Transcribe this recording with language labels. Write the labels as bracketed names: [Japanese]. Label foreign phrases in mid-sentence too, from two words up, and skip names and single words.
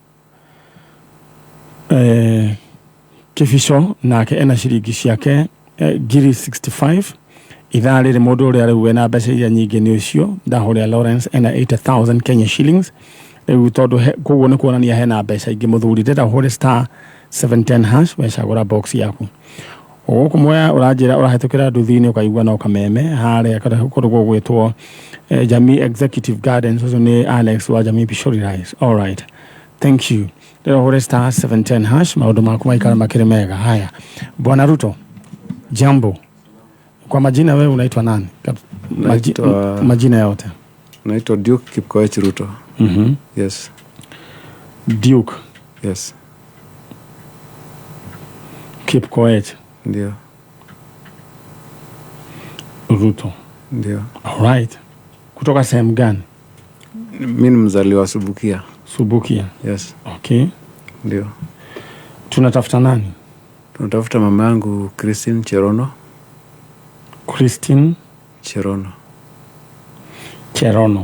[Kikuyu] Kifisho nake ena ciringi ciake ngiri 65 ithaa rĩrĩ mũndũ ũrĩa rĩu ena mbeca iria nyingĩ nĩ ũcio Ndahũrĩa Lawrence ena 80,000 [English] Kenya shillings [Kikuyu] rĩu tondũ koguo nĩ kuonania hena mbeca ingĩ mũthuri ndĩra hũre star 710 hash wecagũra box yaku gũkũ moya ũranjĩra ũrahetũkĩra nduthi-inĩ ũkaigua no kameme harĩa kũrũgwo gwĩtwo Jamii Executive Gardens ũcio nĩ Alex wa Jamii Pishori Rise. [English] All right, thank you. [Kikuyu] Ndĩra hũre star 710 hash maũndũ maku maikara makĩrĩ mega. [Swahili] Haya Bwana Ruto, jambo. Kwa majina wewe unaitwa nani? Majina yote. Naitwa Duke Kipkoech Ruto. Yes. Duke. Yes. Kipkoech. Ndio. Ruto. Ndio. [English] All right. [Swahili] Kutoka sehemu gani? Mimi ni mzaliwa Subukia. Subukia. Yes. Okay. Ndio. Tunatafuta nani? Tunatafuta mama yangu Christine Cherono. Christine Cherono.